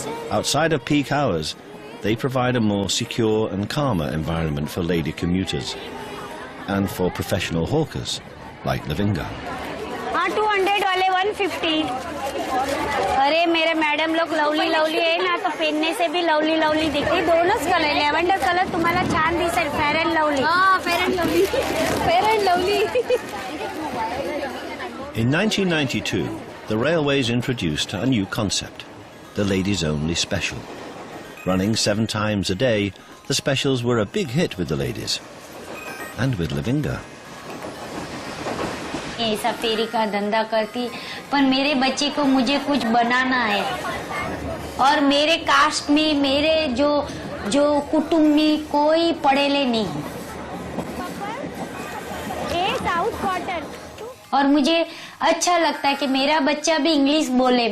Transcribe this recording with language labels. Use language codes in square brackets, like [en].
[en] Outside of peak hours, they provide a more secure and calmer environment for lady commuters and for professional hawkers like Lavinga. [hi] 200 वाले 150. अरे मेरे madam लोग lovely lovely है ना, तो पहनने से भी लवली लवली दिखती. [mr] दोनोंच कलर, लॅव्हेंडर कलर तुम्हाला छान दिसेल. [en] Fair and lovely. हां, fair and lovely. Fair and lovely. In 1992, the railways introduced a new concept, the ladies only special. Running 7 times a day, the specials were a big hit with the ladies and with Lavinga. [hi] ऐसा फेरी का धंधा करती, पर मेरे बच्चे को मुझे कुछ बनाना है. और मेरे कास्ट में, मेरे जो कुटुंब में कोई पढ़ेले नहीं. South quarter. और मुझे अच्छा लगता है कि मेरा बच्चा भी इंग्लिश बोले.